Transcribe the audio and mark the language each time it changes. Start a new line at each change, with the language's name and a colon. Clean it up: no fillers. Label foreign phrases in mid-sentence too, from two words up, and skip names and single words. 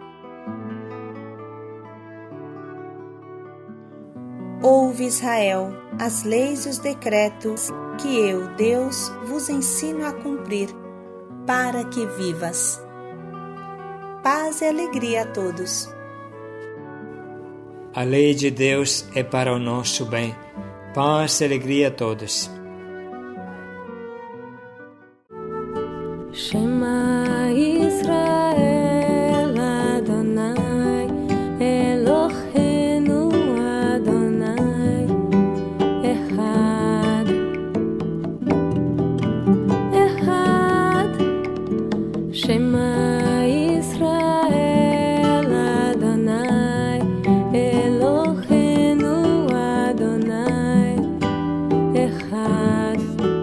Portuguese: Ouve, Israel, as leis e os decretos que eu, Deus, vos ensino a cumprir, para que vivas. Paz e alegria a todos. A lei de Deus é para o nosso bem. Paz e alegria a todos.
Hebrew: שמע ישראל אדוני אלוהינו אדוני אחד אחד שמע ישראל אדוני אלוהינו אדוני אחד